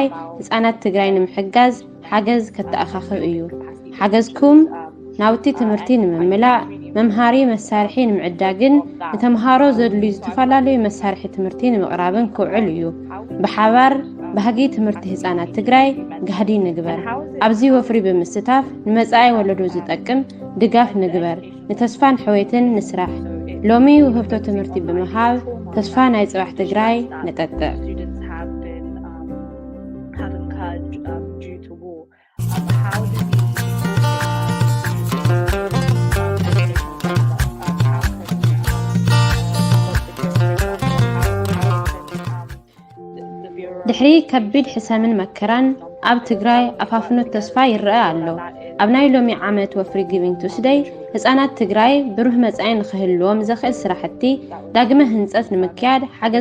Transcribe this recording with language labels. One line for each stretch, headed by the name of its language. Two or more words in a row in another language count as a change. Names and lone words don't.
Tigrinya: ህፃናት ትግራይ ንምሕጋዝ ሓገዝ ከተኣኻኽብ እዩ ሓገዝኩም ናውቲ ትምህርቲ ንምምላእ መምሃሪ መሳርሒ ንምዕዳግን ንተምሃሮ ዘድልዩ ዝተፈላለዩ መሳርሒ ትምህርቲ ንምቕራብን ክውዕል እዩ ብሓባር ባህጊ ትምህርቲ ህፃናት ትግራይ ጋህዲ ንግበር ኣብዚ ወፍሪ ብምስታፍ ንመጻኢ ወለዶ ዝጠቅም ድጋፍ ንግበር ንተስፋን ሕወይትን ንስራሕ ሎሚ ውህብቶ ትምህርቲ ብምሃብ ተስፋ ናይ ጽባሕ ትግራይ ነጠጥዕ
English: students have incurred due to war. How do we
Tigrinya: ድሕሪ ከቢድ ሕሰምን መከራን ኣብ ትግራይ ኣፋፍኖት ተስፋ ይረአ ኣሎ ኣብ ናይ ሎሚ ዓመት ወፍሪ ጊቪንግ ቱስደይ ህፃናት ትግራይ ብሩህ መጻኢ ንኽህልዎም ዘኽእል ስራሕቲ ዳግመ ህንፀት ንምክያድ ሓገዝ